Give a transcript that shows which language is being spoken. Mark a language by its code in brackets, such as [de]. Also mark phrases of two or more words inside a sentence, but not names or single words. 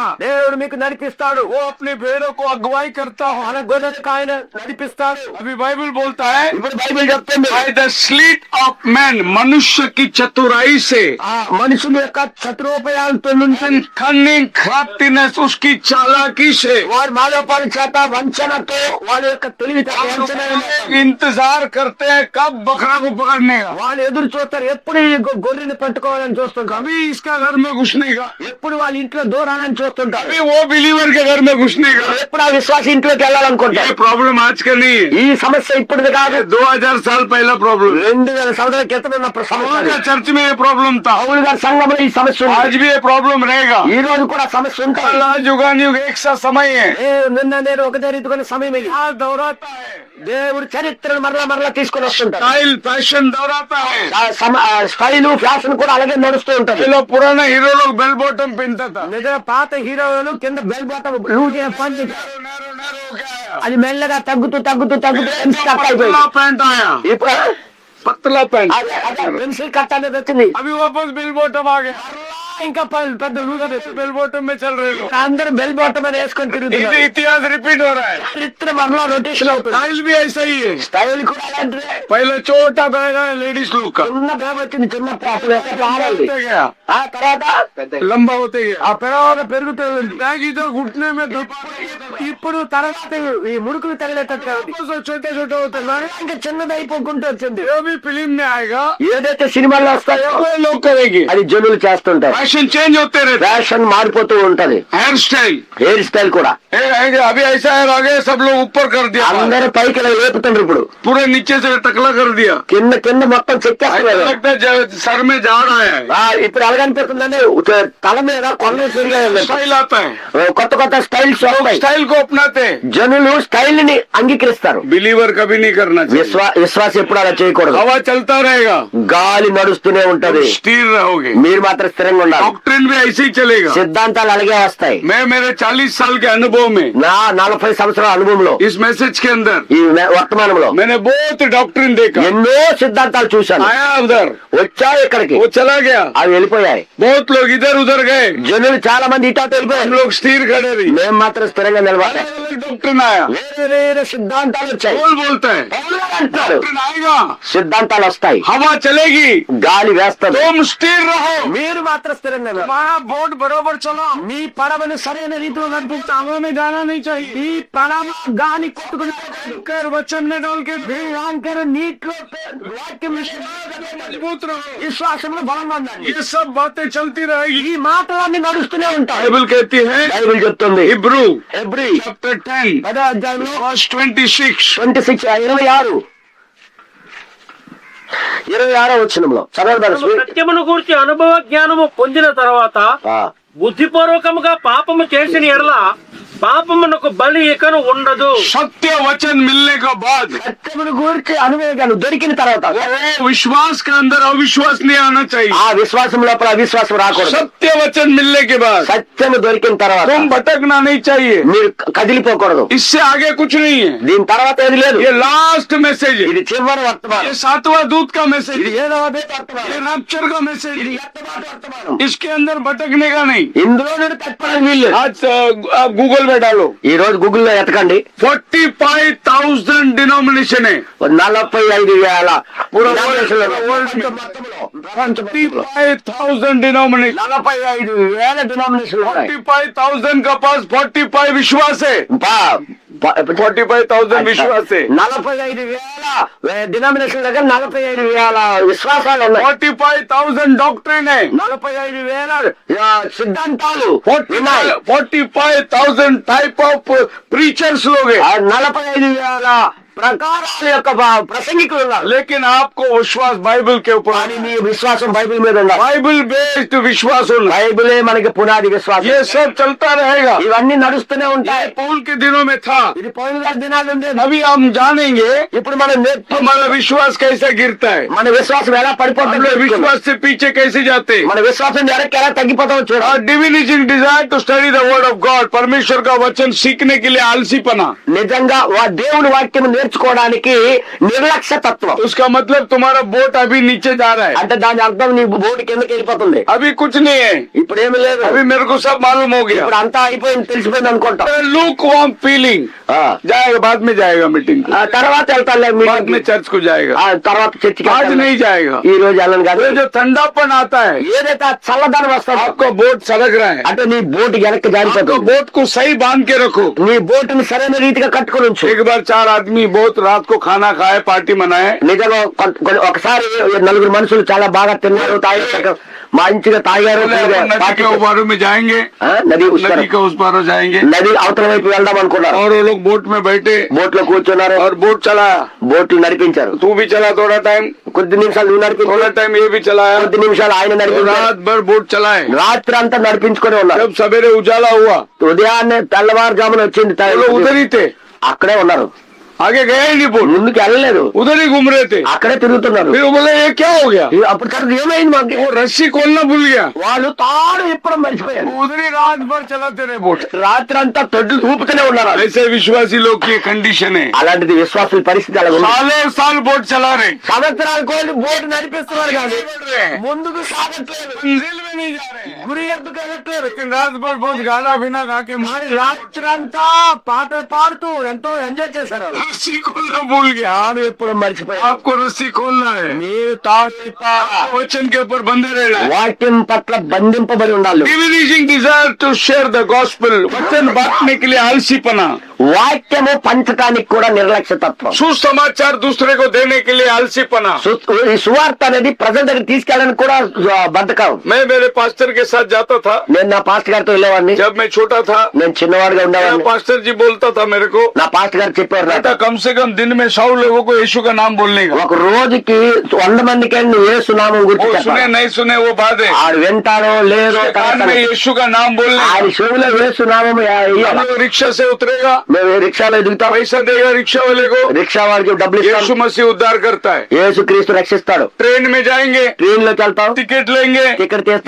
[te] దేవుడు మీకు నడిపిస్తాడు। [hi] वो अपने भेड़ों को अगुवाई करता हो। [te] మన గొర్రెలకు ఆయన నడిపిస్తాడు। [hi] अभी बाइबल बोलता है, [te] ఇప్పుడు బైబిల్ చెప్తుంది [en] by the sleight of man, [hi] मनुष्य की चतुराई से, [te] ఆ మనుషుల యొక్క చతురోపాయాలతో నుంచి [en] cunning craftiness, [hi] उसकी चालाकी से [te] వారి మాలోపాల చేత వంచనతో వాళ్ళ యొక్క వంచన [hi] इंतजार करते हैं कब बकरा को पकड़ने का, [te] వాళ్ళు ఎదురు చూస్తారు, ఎప్పుడు ఈ గొర్రెని పట్టుకోవాలని చూస్తుంటారు, [hi] कभी इसका घर में घुसने का, [te] ఎప్పుడు వాళ్ళ ఇంట్లో దూరాలని చూస్తుంటారు, [hi] कभी वो बिलीवर के घर में घुसने का। [te] ఎప్పుడు ఆ విశ్వాస ఇంట్లోకి [hi] ये [te] వెళ్ళాలనుకుంటారు। [hi] प्रॉब्लम आज का नहीं है, [te] ఈ సమస్య ఇప్పుడుది కాదు, [hi] 2000 साल पहला प्रॉब्लम। [te] 2000 సంవత్సరాల క్రితం ఉన్న సమస్య అది। [hi] चर्च में ये प्रॉब्लम था, [te] పౌలు గారి సంఘంలో ఈ సమస్య ఉంది। [hi] आज भी ये प्रॉब्लम रहेगा। [te] ఈ రోజు కూడా సమస్య ఉంటుంది। [hi] अल्लाह युगानुयुग एक सा समय है, [te] నిన్న నేను ఒకటే రీతిగా సమయం ఇది। [hi] आज दोहराता है, [te] దేవుడు చరిత్రను మరలా తీసుకొని వస్తుంటారు। [en] style fashion [hi] दोहराता है। [en] style fashion [te] కూడా అలాగే నడుస్తూ ఉంటుంది। [hi] ये लोग पुराना हीरो लोग [en] bell bottom [hi] पहनता था, [te] నిజంగా పాత హీరోలు కింద [en] bell bottom [te] లూజ్ పంచి అది మెల్లగా తగ్గుతూ స్టక్ అయిపోయింది। [hi] पतला पैंट आया, [te] ఇప్పుడు [hi] पतला पैंट। [en] pencil cut [te] అనేది వచ్చింది। [hi] अभी वापस [en] bell bottom [hi] आ गया, [te] ఇంకా పెద్ద లూజ్ [en] bell bottom [hi] में चल रहे लोग। [te] అందరూ [en] bell bottom [te] అని వేసుకొని తిరుగుతున్నారు। [hi] ये इतिहास रिपीट हो रहा है, [te] చరిత్ర మరలా రొటేషన్ అవుతుంది। [hi] स्टाइल भी ऐसा ही है। [te] స్టైల్ కూడా అలాంటిదే। [hi] पहले छोटा बैग है लेडीज लोग का, [te] చిన్న బ్యాగ్ వచ్చింది, చిన్న పాపలు ఆడాలి। [hi] होते गया, [te] ఆ తర్వాత [hi] लंबा होते गया, [te] ఆ పెరగ పెరుగుతుంది। [hi] बैग इधर घुटने में [te] ఇప్పుడు తర్వాత ఈ ముడుకులు తగిలేటట్టు ఉంది। [hi] छोटे छोटे होते हैं। [te] ఇంకా చిన్నది అయిపోకుంటూ వచ్చింది। [hi] जो भी फिल्म में आएगा [te] ఏదైతే సినిమాల్లో వస్తాయో [hi] वो लोग करेंगे। [te] అది జనులు చేస్తుంటారు। [en] fashion change [hi] होते रहते, [te] ఫ్యాషన్ మారిపోతూ ఉంటది, [en] hair style hair style [te] కూడా। [hi] अभी ऐसा है, आगे सब लोग ऊपर कर दिया, [te] అందరూ పైకి లేపుతుండ్రు, ఇప్పుడు [hi] पूरे नीचे से टकला कर दिया, [te] కింద మొత్తం చెక్కేస్తున్నారు। [hi] लगता है सर में जा रहा है। [te] ఇప్పుడు ఎలాగనిపిస్తుందంటే తల మీద కొండ తిరిగాయి। [hi] स्टाइल आता है, [te] కొత్త స్టైల్స్ వస్తాయి। [hi] स्टाइल को अपनाते हैं। [te] జనులు స్టైల్ ని అంగీకరిస్తారు। [hi] बिलीवर कभी नहीं करना चाहिए। [te] విశ్వాస ఎప్పుడు అలా చేయకూడదు। [hi] हवा चलता रहेगा, [te] గాలి నడుస్తూనే ఉంటది, [hi] स्थिर रहोगे। [te] మీరు మాత్రం స్థిరంగా ఉండాలి। [hi] डॉक्ट्रिन भी ऐसे ही चलेगा। [te] సిద్ధాంతాలు అలాగే వస్తాయి। [hi] मैं मेरे 40 साल के अनुभव में, [te] నా 40 సంవత్సరాల అనుభవంలో [hi] इस मैसेज के अंदर [te] ఈ వర్తమానంలో [hi] मैंने बहुत डॉक्ट्रिन देखा। [te] ఎన్నో సిద్ధాంతాలు చూశాను। [hi] आया उधर, [te] వచ్చాయి ఇక్కడికి, [hi] वो चला गया, [te] అవి వెళ్ళిపోయాయి। [hi] बहुत लोग इधर उधर गए, [te] జనులు చాలా మంది ఇటు [hi] हम [te] వెళ్ళిపోయారు। [hi] लोग स्थिर खड़े रही। [te] మేము మాత్రం స్థిరంగా నిలవాలి। [hi] डॉक्ट्रिन आया, [te] వేరే సిద్ధాంతాలు వచ్చాయి। [hi] बोल बोलता है, [te] పౌలు గారు అంటారు, [hi] डॉक्ट्रिन आएगा, [te] సిద్ధాంతాలు వస్తాయి, [hi] हवा चलेगी, [te] గాలి వేస్తుంది, [hi] तुम स्थिर रहो। [te] మీరు మాత్రం స్థిరంగా నిలవాలి। [hi] हमारा बोट बरोबर चलो, [te] మీ పడవను సరైన రీతిలో నడిపిస్తే [hi] हवा में जाना नहीं चाहिए। [te] మీ పడవ గాలి కొట్టుకుని [hi] कर वचन में डाल के [te] యాంకర్ నీటిలో వాక్యం [hi] मजबूत रहो। [te] విశ్వాసంలో బలంగా ఉండండి। [hi] ये सब बातें चलती रहेगी। [te] ఈ మాటలన్నీ నడుస్తూనే ఉంటాయి। [hi] बाइबल कहती है, [te] బైబిల్ చెప్తుంది, [hi] हिब्रू [te] ఎబ్రీ [hi] चैप्टर 10 [te] 10వ అధ్యాయంలో [en] verse 26, [te] 26 26 26వ వచనంలో చదవదాను. సత్యమును గురించి అనుభవ జ్ఞానము పొందిన తర్వాత బుద్ధిపూర్వకముగా పాపము చేసిన ఎడల పాపమునకు బలి ఇకను ఉండదు. [hi] सत्य वचन मिलने के बाद [te] సత్యమును గురించి అనుభవం దొరికిన తర్వాత [hi] वो विश्वास के अंदर अविश्वास नहीं आना चाहिए. [te] ఆ విశ్వాసం లోపల అవిశ్వాసం రాకూడదు. [hi] सत्य वचन मिलने के बाद [te] సత్యము దొరికిన తర్వాత [hi] तुम भटकना नहीं चाहिए. [te] మీరు కదిలిపోకూడదు. [hi] इससे आगे कुछ नहीं है. [te] దీని తర్వాత ఏది లేదు. [hi] ये लास्ट मैसेज है. [te] ఇది చివరి వర్తమానం. [hi] ये 7वां दूत का मैसेज [te] ఇది [hi] है. [te] 7వ వర్తమానం. [hi] ये रैप्चर का मैसेज [te] ఇది [hi] है. [te] ఎత్తబాటు వర్తమానం. [hi] इसके अंदर भटकने का नहीं. [te] ఇందులో నుండి తప్పడానికి వీలు. [hi] आज आप गूगल में डालो, [te] ఈ రోజు గూగుల్లో ఎతకండి. [hi] 45,000 डिनोमिनेशन है. [te] 45,000 [hi] पूरा [te] denominationలు [hi] world में [te] ప్రపంచంలో [hi] 45,000 डिनोमिनेशन. [te] 45,000 denominationలు ఉన్నాయి. [hi] 45,000 का पास 45 विश्वास है. 45,000 विश्वास है. [te] 45,000 డినామినేషన్ దగ్గర 45,000 విశ్వాసాలు ఉన్నాయి. [hi] 45,000 डॉक्ट्रिन है. [te] 45,000 సిద్ధాంతాలు ఉన్నాయి. [hi] 45,000 [en] type of preachers [hi] लोग हैं. [te] 45,000 ప్రకారాల యొక్క ప్రసంగికులు ఉన్నారు. [hi] लेकिन आपको विश्वास बाइबल के ऊपर, [te] కానీ మీ విశ్వాసం బైబిల్ మీద ఉండాలి. [en] Bible based [hi] विश्वास होना. [te] బైబిలే మనకి పునాది విశ్వాసం. [hi] ये सब चलता रहेगा. [te] ఇవన్నీ నడుస్తూనే ఉంటాయి. [hi] ये पौल के दिनों में था. [te] ఇది పోయిన దినాలు ఉండేది. [hi] अभी हम जानेंगे [te] ఇప్పుడు మనం [hi] हमारा विश्वास कैसे गिरता है, [te] మన విశ్వాసం ఎలా [hi] हम [te] పడిపోతుందో [hi] लोग विश्वास से पीछे कैसे जाते हैं. [te] మన విశ్వాసం వెనక్కి ఎలా తగ్గిపోతామో చూడాలి. [en] diminishing desire to study the word of God. [hi] परमेश्वर का वचन सीखने के लिए आलसीपना. [te] నిజంగా దేవుని వాక్యం నేర్చుకోవడానికి నిర్లక్ష్య తత్వం. [hi] उसका मतलब तुम्हारा बोट अभी नीचे जा रहा है. [te] అంటే దాని అర్థం నీ బోర్డు కిందకి వెళ్ళిపోతుంది. [hi] अभी कुछ नहीं है. [te] ఇప్పుడు ఏమి లేదు. [hi] अभी मेरे को सब मालूम हो गया. [te] ఇప్పుడు అంతా అయిపోయింది, తెలిసిపోయింది అనుకుంటా. [en] lukewarm feeling [hi] जाएगा, बाद में जाएगा मीटिंग को, [te] తర్వాత వెళ్తాలే [hi] बाद में चर्च को जाएगा, [te] తర్వాత చర్చికి [hi] आज नहीं जाएगा. [te] ఈ రోజు వెళ్ళను కాదు. [hi] ये जो ठंडापन आता है, [te] ఏదైతే ఆ చల్లదనం వస్తుంది, [hi] आपको बोट सलग रहा है, [te] అంటే నీ బోటు వెనక్కి [hi] आपको [te] జారిపోతుంది. [hi] बोट को सही बांध के रखो. [te] నీ బోటుని సరైన రీతిగా కట్టుకుని ఉంచు. [hi] एक बार 4 आदमी बहुत रात को खाना खाए, पार्टी मनाए. [te] నిజంగా ఒకసారి 4 మనుషులు చాలా బాగా తిన్నారు, తాగారు, మంచిగా తాగారు. [hi] नदी के उस पारों में जाएंगे, [te] నది [hi] नदी के उस पारों जाएंगे, [te] నది అవతల వైపు వెళ్దాం అనుకున్నారు. [hi] और वो लोग बोट में बैठे [te] బోట్ లో కూర్చున్నారు, [hi] और बोट चला. [te] బోట్లు నడిపించారు. [hi] तू भी चला थोड़ा टाइम, [te] కొద్ది నిమిషాలు నువ్వు నడిపించారు, [hi] थोड़ा टाइम ये भी चलाया, [te] కొద్ది నిమిషాలు ఆయన నడిపించారు. [hi] रात भर बोट चलाए. [te] రాత్రి అంతా నడిపించుకొని ఉన్నారు. [hi] जब सवेरे उजाला हुआ, [te] ఉదయాన్నే తెల్లవారుజామున వచ్చింది, [hi] वो लोग उधर ही थे, [te] అక్కడే ఉన్నారు. [hi] आगे गए ही नहीं बोट, [te] ముందుకు వెళ్ళలేదు, [hi] उधर ही घूम रहे थे. [te] అక్కడే తిరుగుతున్నారు. [hi] फिर वो बोले ये क्या हो गया, [te] అప్పుడు తర్వాత ఏమైంది మాకు? [hi] वो रस्सी खोलना भूल गया. [te] వాళ్ళు తాడు ఇప్పడం మర్చిపోయారు. [hi] उधर ही रात भर चलाते रहे बोट. [te] రాత్రి అంతా తొడ్డు ఊపుతూనే ఉన్నారు. [hi] ऐसे विश्वासी लोग की कंडीशन है. [te] అలాంటిది విశ్వాసుల పరిస్థితి అలా ఉంది. [hi] सालों साल बोट चला रहे, [te] సంవత్సరాల కోటి బోటు నడిపిస్తున్నారు కానీ [hi] बढ़ रहे हैं, [te] ముందుకు సాగట్లేదు, [hi] मंजिल में नहीं जा रहे हैं. [te] గురి ఎద్దుకు వెళ్ళట్లేదు. [hi] लेकिन रात भर बहुत गाना बिना गा के [te] మరి రాత్రంతా పాటలు పాడుతూ ఎంతో ఎంజాయ్ చేశారు. [hi] रस्सी खोलना भूल गया. [te] తాడు ఎప్పుడు మర్చిపోయారు. [hi] आपको रस्सी खोलना है, [te] మీరు తాడు [hi] वचन के ऊपर बंधे रहना है. [te] వాక్యం పట్ల బంధింపబడి ఉండాలి. [en] Diminishing desire to share the gospel. [hi] वचन बांटने के लिए आलसीपना. [te] వాక్యము పంచటానికి కూడా నిర్లక్ష్య తత్వం. [hi] सुसमाचार दूसरे को देने के लिए आलसीपना. [te] ఈ సువార్త అనేది ప్రజల దగ్గర తీసుకెళ్ళడానికి కూడా బద్ధకం. [hi] मैं मेरे पास्टर के साथ जाता था. [te] నేను నా పాస్టర్ గారితో వెళ్ళేవాడిని. [hi] जब मैं छोटा था, [te] నేను చిన్నవాడిగా [hi] मेरा [te] ఉండేవాడిని. [hi] पास्टर जी बोलता था मेरे को, [te] నా పాస్టర్ గారు చెప్పారు, [hi] बेटा कम से कम दिन में 100 लोगों को यीशु का नाम बोलने का. [te] ఒక రోజుకి 100 మందికి నువ్వు యేసు నామం గురించి [hi] वो सुने [te] చెప్పాలి. [hi] नहीं सुने वो बात है. [te] ఆడు వింటారో లేదో [hi] उसके कान में यीशु का नाम बोलने [te] ఆయన [hi] का. [te] చెవులో యేసు నామం [hi] हम लोग रिक्शा से उतरेगा, [te] మేము రిక్షాలో దిగుతాం, [hi] पैसा देगा रिक्शा वाले को, [te] రిక్షా వాడికి డబ్బులు [hi] यीशु [te] ఇస్తాం, [hi] मसीह उद्धार करता है. [te] యేసు క్రీస్తు రక్షిస్తాడు. [hi] ट्रेन में जाएंगे, [te] ట్రైన్ లోకి వెళ్తాం, [hi] टिकट लेंगे, [te] టికెట్ తీస్తాం,